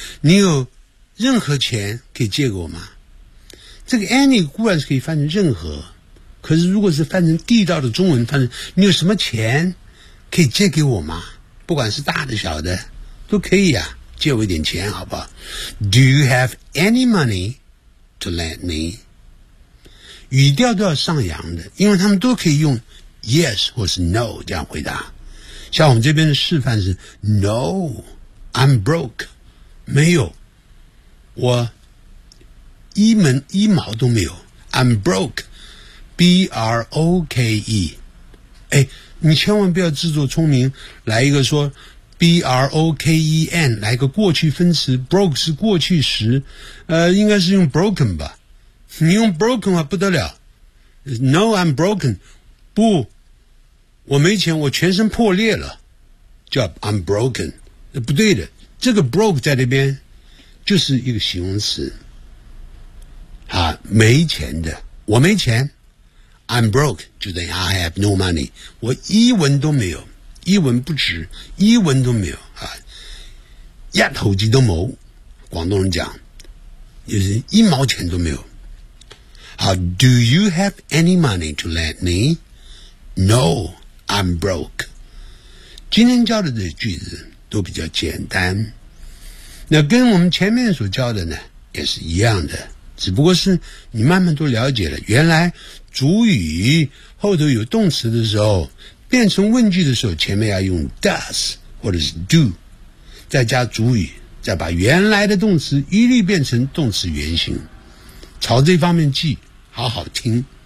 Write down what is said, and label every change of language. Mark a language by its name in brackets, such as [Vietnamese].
[Chinese] 你有任何钱可以借给我吗？这个 any 固然是可以翻成任何。可是如果是翻成地道的中文，翻成你有什么钱可以借给我吗？不管是大的小的都可以啊，借我一点钱好不好？ [English] Do you have any money to lend me? [Chinese] 语调都要上扬的，因为他们都可以用 yes 或是 no 这样回答。像我们这边的示范是 [English] No, I'm broke, [Chinese] 没有，我一毛都没有。 [English] I'm brokeBROKE， [Chinese] 哎，你千万不要自作聪明，来一个说 BROKEN， 来个过去分词 ，broke 是过去时，应该是用 broken 吧？你用 broken 啊，不得了 ！ [English] No, I'm broken， [Chinese] 不，我没钱，我全身破裂了，叫 [English] I'm broken， [Chinese] 不对的，这个 broke 在那边就是一个形容词，啊，没钱的，我没钱。 [English] I'm broke, [Chinese] 就等于 [English] I have no money. [Chinese] 我一文都没有，一文不值，一文都没有啊！一头鸡都没，广东人讲，就是一毛钱都没有。好 [English] ，Do you have any money to lend me? No, I'm broke. [Chinese] 今天教的这些句子都比较简单，那跟我们前面所教的呢也是一样的，只不过是你慢慢都了解了，原来。主语后头有动词的时候，变成问句的时候，前面要用 does 或者是 do， 再加主语，再把原来的动词一律变成动词原形，朝这方面记，好好听。